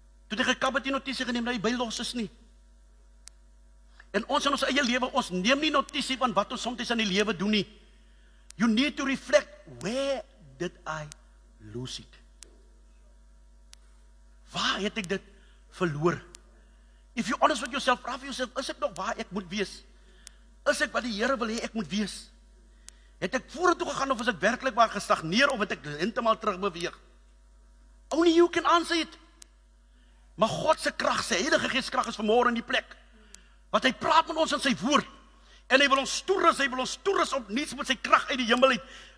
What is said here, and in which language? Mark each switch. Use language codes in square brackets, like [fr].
[af] Toe hy gekap het, nie notisie geneem dat hy by los is nie. En ons in ons eie lewe, ons neem nie notisie van wat ons soms in die lewe doen nie. [en] You need to reflect, where did I lose it? [af] Waar het ek dit verloor? [en] If you're honest with yourself, [af] vraag vir jouself, is ek nog waar ek moet wees? Is ek wat die Here wil hê ek moet wees? Het ek vorentoe gegaan of is ek werklik waar gestagneer of het ek heeltemal terugbeweeg? [en] Only you can answer it. [af] Maar God se krag, sy Heilige Gees krag is vanmôre in die plek. Wat hy praat met ons in sy woord. En hy wil ons toerus op niets met sy krag uit die hemel uit.